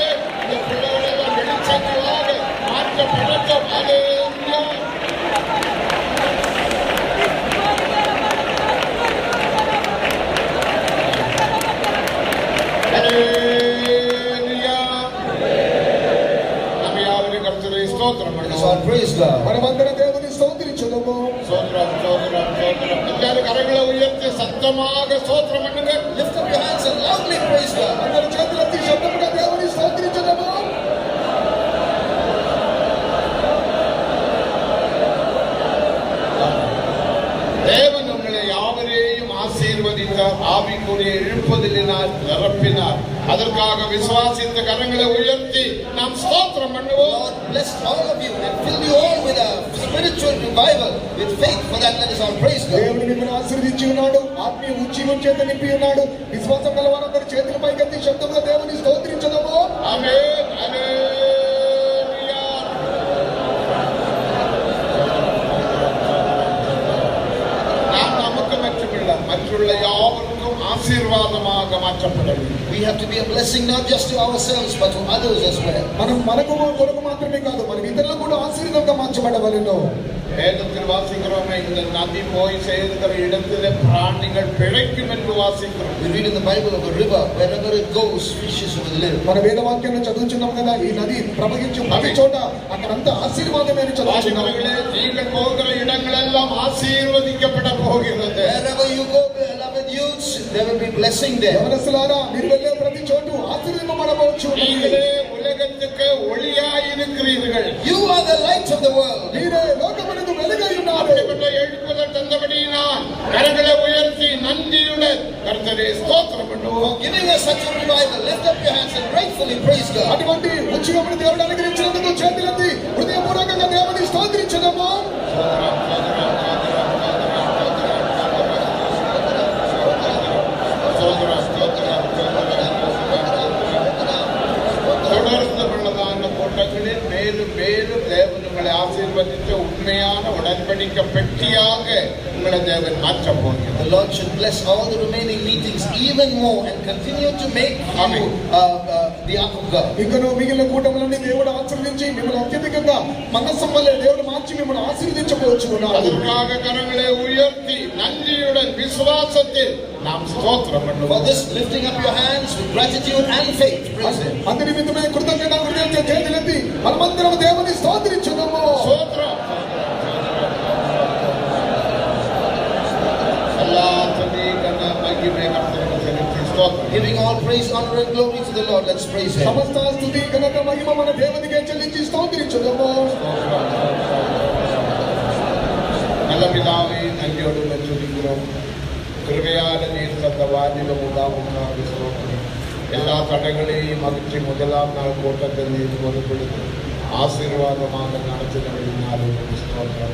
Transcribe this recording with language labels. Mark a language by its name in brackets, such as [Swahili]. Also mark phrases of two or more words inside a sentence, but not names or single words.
[Tamil] இந்த பிள்ளைகளெல்லாம் வெளிச்சங்களாக மாற்றப்படட்டும். அல்லேலூயா. அல்லேலூயா. நம்ம யாவரும் கர்த்தரை ஸ்தோத்திரம் [English] Let us [Tamil] பண்ணுவோம். [English] all praise God. [Telugu] మనమందరం దేవుని స్తోత్రించుదాము. [Tamil] ஸ்தோத்திரம் ஸ்தோத்திரம் ஸ்தோத்திரம். எல்லாரும் கரங்களை உயர்த்தி சத்தமாக ஸ்தோத்திரம் பண்ணுங்க. [English] Lift up your hands and loudly praise God. [Telugu] అందరి చేతులెత్తి శబ్దముగా దేవుని స్తోత్రించుదాము. [Tamil] தேவன் உங்களை யாவரையும் ஆசீர்வதித்தார், ஆவிக்குரிய எழுப்புதலினால் நிரப்பினார். அதற்காக விசுவாசித்த கரங்களை உயர்த்தி நாம் ஸ்தோத்திரம் பண்ணுவோம். [English] Lord bless all of you and fill you all with a spiritual revival, with faith. For that, let us all praise God. [Telugu] దేవుడు మిమ్మల్ని ఆశీర్వదించి ఉన్నాడు, ఆత్మీయ ఉజ్జీవం చేత నింపి ఉన్నాడు. విశ్వాసం గల వారందరూ చేతుల పైకెత్తి శబ్దంగా దేవుని స్తోత్రించుదాము. [Tamil] ஆமென் அல்லேலூயா. நாம் நமக்கு மட்டுமில்லை, மற்றுள்ள யாவருக்கும் ஆசீர்வாதமாக மாற்றப்பட வேண்டும். [English] We have to be a blessing not just to ourselves but to others as well. [Telugu] మనం మనకు కొరకు మాత్రమే కాదు, మనం ఇతరులకు కూడా ఆశీర్వాదంగా మార్చబడవలెను. [Tamil] வேதத்தில் வாசிக்கிறோமே, இந்த நதி போய் சேர்கிற இடத்திலே பிராணிகள் பிழைக்கும் என்று வாசிக்கிறோம். [English] We read in the Bible of a river, wherever it goes, fishes will live. [Telugu] మన వేదవాక్యంలో చదువుచున్నాం కదా, ఈ నది ప్రవహించే ప్రతి చోట అక్కడంతా ఆశీర్వాదమే అని చదువుచున్నాం. [Tamil] வாசிக்கிறவர்களே, நீங்கள் போகிற இடங்களெல்லாம் ஆசீர்வதிக்கப்பட போகிறது. [English] Wherever you go, beloved youths, there will be blessing there. [Telugu] యవనస్తులారా, మీరు వెళ్ళే ప్రతి చోటు ఆశీర్వదింపబడవచ్చు. [Tamil] நீங்களே உலகத்துக்கு ஒளியாய் இருக்கிறீர்கள். [English] You are the light of the world. [Telugu] మీరే లోకమునకు వెలుగై ఉన్నారు. [Tamil] அப்படிப்பட்ட எழுப்புதல் தந்தபடியினால் கரங்களை உயர்த்தி நன்றியுடன் கர்த்தரை ஸ்தோத்திரம் பண்ணுவோம். [English] For giving us such a revival, lift up your hands and gratefully praise God. [Telugu] అటువంటి ఉచితమును దేవుడు అనుగ్రహించినందుకు చేతులెత్తి హృదయపూర్వకంగా దేవుని స్తోత్రించుదాము. [Tamil] தொடர்ந்து உள்ளதான கூட்டங்களில் மேலும் மேலும் தேவன் உங்களை ஆசீர்வதித்த உண்மையான உடன்படிக்கை பெட்டியாக உங்களை தேவன் மாற்றப் போகிறார். [English] The Lord should bless all the remaining meetings even more and continue to make you the ark of God. [Telugu] ఇంకను మిగిలిన కూటములన్నీ దేవుడు ఆశీర్వదించి మిమ్మల్ని అత్యధికంగా మందసం వల్లే దేవుడు మార్చి మిమ్మల్ని ఆశీర్వదించబోచున్నాడు. [Tamil] அதற்காக கரங்களை உயர்த்தி நன்றியுடன் விசுவாசத்தில் நாம் ஸ்தோத்திரம் [English] For [Tamil] பண்ணுவோம். [English] this, lifting up your hands with gratitude and faith, praise Him. [Telugu] అందు నిమిత్తమే కృతజ్ఞత హృదయంతో చేతులెత్తి మనమందరం దేవుని స్తోత్రించుదాము. [Tamil] ஸ்தோத்திரம். எல்லா துதி கன மகிமை கர்த்தருக்கு செலுத்தி ஸ்தோத்திரம். [English] Giving all praise, honor and glory to the Lord, let's praise Him. [Telugu] సమస్త స్తుతి ఘనత మహిమ మన దేవునికే చెల్లించి స్తోత్రించుదాము. [Tamil] நல்ல பிதாவே, நன்றியோடு துதிக்கிறோம். கிருபையால நீர் தந்த வாலிபம் உண்டாவுக்காக ஸ்தோத்திரம். எல்லா தடைகளையும் அகற்றி முதலாம் நாள் கூட்டத்தில் நீர் பொறுப்படுத்தி ஆசீர்வாதமாக நடத்தினாலும் ஸ்தோத்திரம்.